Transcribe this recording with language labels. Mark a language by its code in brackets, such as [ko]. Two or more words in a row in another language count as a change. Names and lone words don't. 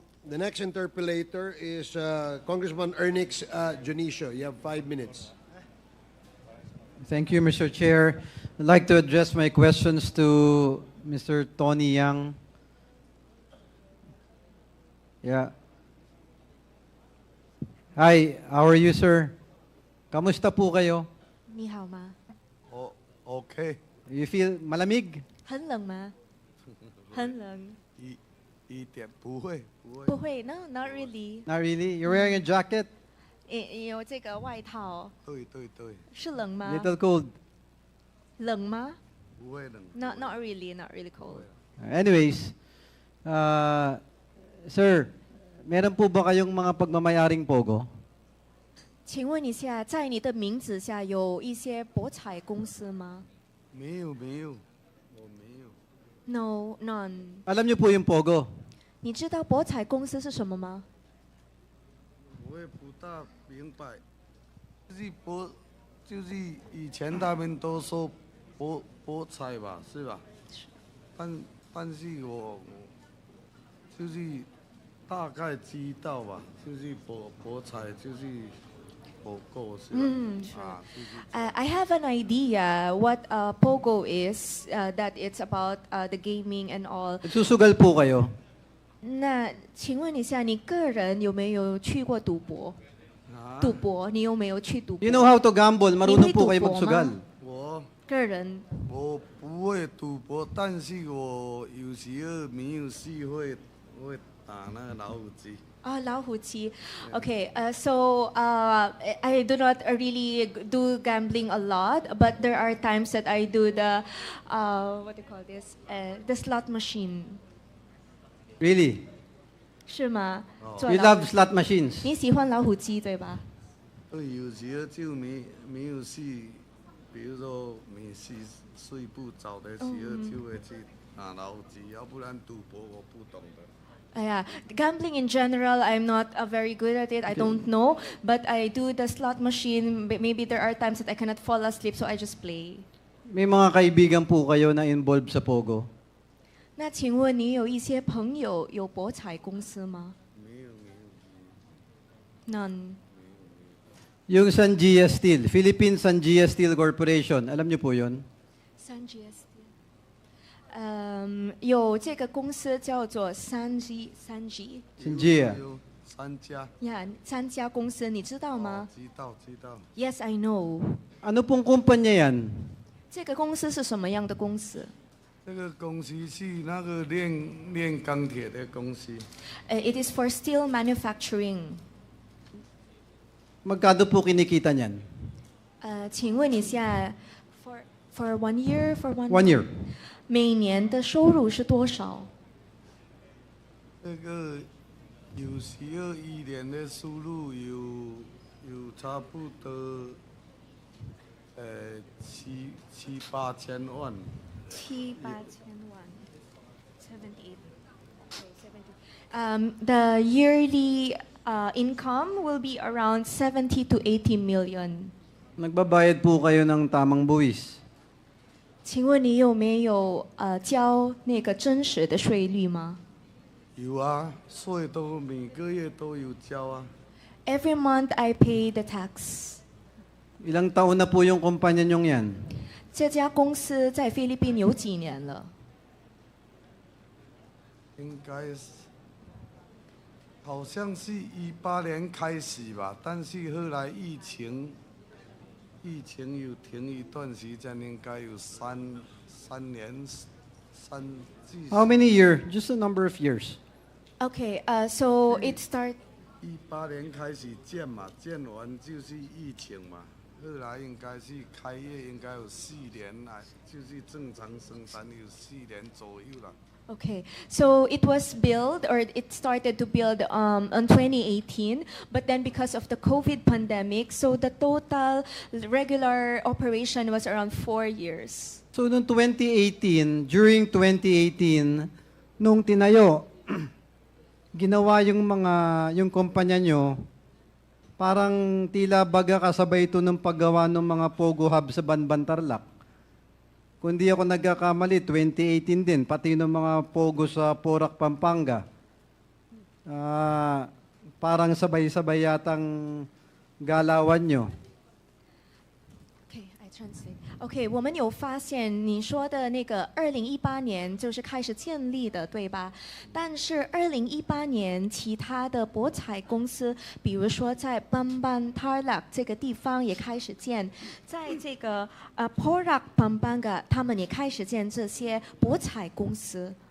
[en] The next interpellator is Congressman Ernix Junicio. You have 5 minutes. Thank you, Mr. Chair. I'd like to address my questions to Mr. Tony Yang. Yeah. Hi, how are you, sir? [tl] Kamusta po kayo? [zh] 你好吗？ [en] Okay. You feel malamig? [zh] 很冷吗？很冷。一点不会。 [en] 不会 ，No, not really. Not really. You're wearing a jacket? [zh] 有这个外套。对。是冷吗 [en] Little cold. [zh] 冷吗？不会冷。 [en] Not really, not really cold. Anyways, [tl] sir, meron po ba kayong mga pagmamayaring Pogo? [zh] 请问一下，在你的名字下有一些博彩公司吗？没有，我没有。 [en] No, none. [tl] Alam niyo po yung Pogo? [zh] 你知道博彩公司是什么吗？我也不大明白，就是以前他们都说博彩吧，是吧？但是我就是大概知道吧，就是博彩就是Pogo 是吧？ [en] sure. I have an idea what Pogo is, that it's about the gaming and all. [tl] Nagsusugal po kayo? [zh] 那请问一下，你个人有没有去过赌博？赌博，你有没有去赌博？ [en] You know how to gamble? [tl] Marunong po kayo magsugal. [zh] 我个人我不会赌博，但是我有时候没有事会打那个老虎机。 [en] 老虎机。Okay, so I do not really do gambling a lot, but there are times that I do the what do you call this? The slot machine. Really? [zh] 是吗？ [en] You love slot machines? [zh] 你喜欢老虎机对吧？对，有时候就没有事，比如说没事睡不着的时候，就会去打老虎机，要不然赌博我不懂的。 [en] Yeah, gambling in general, I'm not very good at it. I don't know, but I do the slot machine. Maybe there are times that I cannot fall asleep, so I just play. [tl] May mga kaibigan po kayo na involved sa Pogo? [zh] 那请问你有一些朋友有博彩公司吗？没有。 [en] None. [tl] Yung Sanjia Steel, Philippine Sanjia Steel Corporation, alam niyo po yun? Sanjia Steel. [zh] 有这个公司叫做Sanjia. Sanjia. 三家。 3家公司，你知道吗？知道。 [en] Yes, I know. [tl] Ano pong kumpanya yan? [zh] 这个公司是什么样的公司？这个公司是那个炼钢铁的公司。 [en] It is for steel manufacturing. [tl] Magkano po kinikita niyan? [zh] 请问一下 [en] for 1 year, for 1 year. [zh] 每年的收入是多少？这个有时候一年的收入有差不多 7、8千万。 [en] 7、8千万 78 okay, 70. The yearly income will be around 70 to 80 million. [tl] Nagbabayad po kayo ng tamang buwis. [zh] 请问你有没有交那个真实的税率吗？有啊，税都每个月都有交啊。 [en] Every month I pay the tax. [tl] Ilang taon na po yung kumpanya nyong yan? [zh] 这家公司在菲律宾有几年了？应该是，好像是18年开始吧，但是后来疫情有停一段时间，应该有3年至。 [en] How many years? Just a number of years. Okay, so it start. [zh] 18年开始建嘛，建完就是疫情嘛，后来应该是开业应该有4年来，就是正常生产有4年左右了。 [en] Okay, so it was built or it started to build on 2018, but then because of the COVID pandemic, so the total regular operation was around 4 years. [tl] So noong 2018, during 2018, nung tinayo, ginawa yung kumpanya nyo, parang tila baga kasabay ito ng paggawa ng mga Pogo Hub sa Banban Tarlac. Kung di ako nagkakamali, 2018 din, pati ng mga Pogo sa Porac, Pampanga. Parang sabay-sabay yatang galawan nyo. [en] Okay, I translate. [zh] Okay, 我们有发现你说的那个2018年就是开始建立的，对吧？但是2018年其他的博彩公司，比如说在 Bamban Tarlac 这个地方也开始建，在这个Porac Pampanga 他们也开始建这些博彩公司。